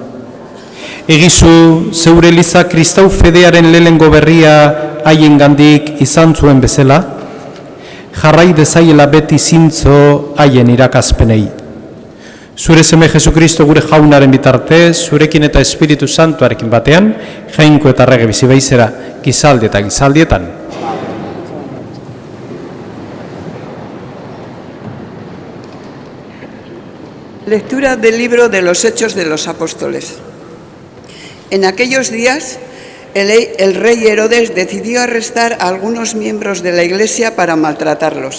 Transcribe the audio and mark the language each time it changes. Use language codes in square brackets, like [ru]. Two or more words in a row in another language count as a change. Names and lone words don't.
[eu] Egizu zeure eliza kristau fedearen lehengo berria haiengandik izan zuen bezala, jarrai dezaiela beti zintzo haien irakaspenei. Zure seme Jesukristo gure jaunaren bitartez, zurekin eta Espiritu Santuarekin batean, Jainko eta Rege bizi baizera, gizaldi eta gizaldietan. [es] Lectura del libro de los Hechos de los Apóstoles. En aquellos días, el rey Herodes decidió arrestar a algunos miembros de la Iglesia para maltratarlos.